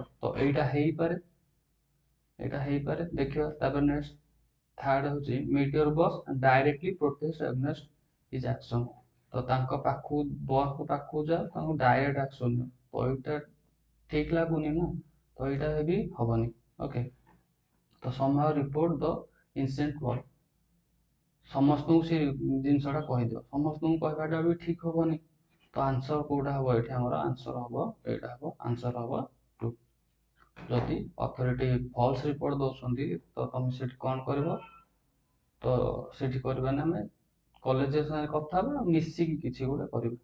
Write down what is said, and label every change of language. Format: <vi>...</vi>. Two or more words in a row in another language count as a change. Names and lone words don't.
<or>ତ ଏଇଟା ହେଇପାରେ ଦେଖିବା।</or> <en>ତାପରେ next third ହେଉଛି meet your boss directly protest against his action.</en> <or>ତ ତାଙ୍କ ପାଖକୁ ବସ୍ଙ୍କ ପାଖକୁ ଯାଅ, ତାଙ୍କୁ</or> <en>direct action</en> <or>ନିଅ। ତ ଏଇଟା ଠିକ୍ ଲାଗୁନି ନା, ତ ଏଇଟା ବି ହବନି।</or> <en>ଓକେ, ତ somehow report the incident well।</en> <or>ସମସ୍ତଙ୍କୁ ସେ ଜିନିଷଟା କହିଦିଅ, ସମସ୍ତଙ୍କୁ କହିବାଟା ବି ଠିକ୍ ହବନି। ତ ଆନ୍ସର କୋଉଟା ହବ? ଏଠି ଆମର ଆନ୍ସର ହବ ଏଇଟା ହବ, ଆନ୍ସର ହବ ଟୁ। ଯଦି ଅଥରିଟି</or> <en>false report</en> <or>ଦଉଛନ୍ତି ତ ତମେ ସେଠି କ'ଣ କରିବ? ତ ସେଠି କରିବାନି, ଆମେ କଲେଜ ସାଙ୍ଗରେ କଥା ହବା, ମିଶିକି କିଛି ଗୋଟେ କରିବା।</or>